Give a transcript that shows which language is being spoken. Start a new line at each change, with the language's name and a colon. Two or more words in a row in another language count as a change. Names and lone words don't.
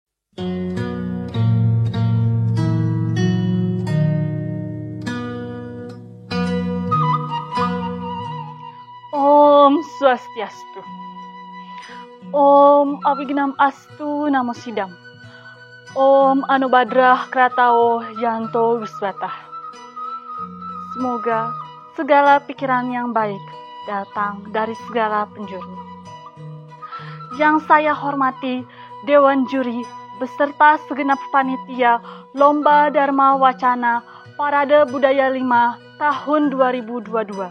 Sanskrit: Om Swastiastu. Om Abhignam Astu Namo Sidam. Om Anubadrah Kratao Yanto Wiswata.
Indonesian: Semoga segala pikiran yang baik datang dari segala penjuru. Yang saya hormati Dewan Juri beserta segenap panitia Lomba Dharma Wacana Parade Budaya 5 tahun 2022.